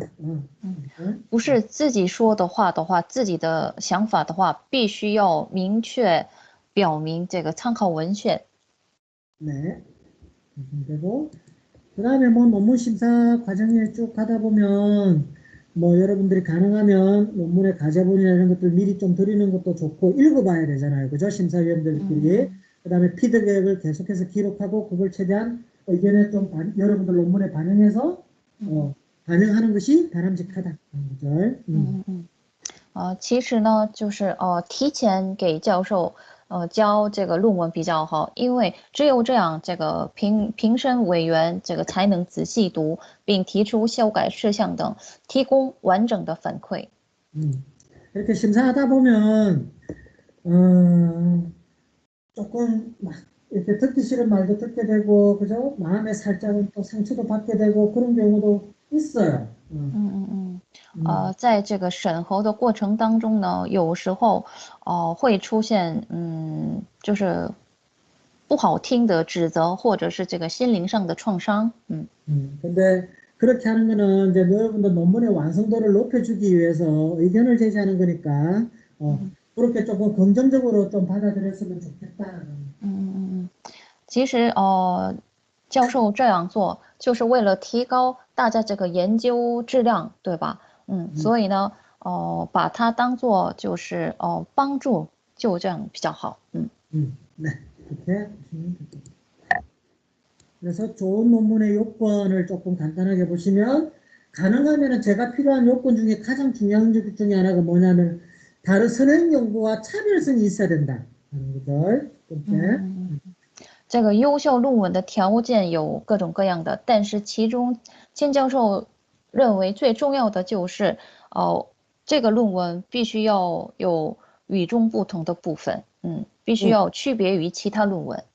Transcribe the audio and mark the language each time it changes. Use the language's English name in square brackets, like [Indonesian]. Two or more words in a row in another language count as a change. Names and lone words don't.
[Chinese] 不是自己说的话，自己的想法的话，必须要明确表明这个参考文献。 [Korean] 네. 되고 그다음에 뭐 논문 심사 과정에 쭉 가다 보면 뭐 여러분들이 가능하면 논문의 가제본이나 이런 것들 미리 좀 드리는 것도 좋고 읽어봐야 되잖아요. 그죠? 심사위원들끼리. 그다음에 피드백을 계속해서 기록하고 그걸 최대한 의견에 좀 여러분들 논문에 반영해서 반영하는 것이 바람직하다. 그죠? [Chinese] 其实呢，就是提前给教授交这个论文比较好，因为只有这样，这个评审委员这个才能仔细读，并提出修改事项等，提供完整的反馈。 [Korean] 이렇게 심사하다 보면 조금 막 이렇게 듣기 싫은 말도 듣게 되고 그죠? 마음에 살짝은 또 상처도 받게 되고 그런 경우도 있어요. [Chinese] 在这个审核的过程当中呢，有时候会出现就是不好听的指责，或者是这个心灵上的创伤。 [Korean] 근데 그렇게 하는 거는 이제 여러분들 논문의 완성도를 높여주기 위해서 의견을 제시하는 거니까 그렇게 조금 긍정적으로 좀 받아들였으면 좋겠다. [Chinese] 其实教授这样做就是为了提高大家这个研究质量，对吧？所以呢，把它当做就是帮助，就这样比较好。 [Korean] 네, 이렇게 보시면 됩니다. 그래서 좋은 논문의 요건을 조금 간단하게 보시면 가능하면 제가 필요한 요건 중에 가장 중요한 것 중에 하나가 뭐냐면 다른 선행 연구와 차별성이 있어야 된다. 하는 거죠. 첫 번째. [Chinese] 这个优秀论文的条件有各种各样的，但是其中千教授认为最重要的就是，这个论文必须要有与众不同的部分，必须要区别于其他论文，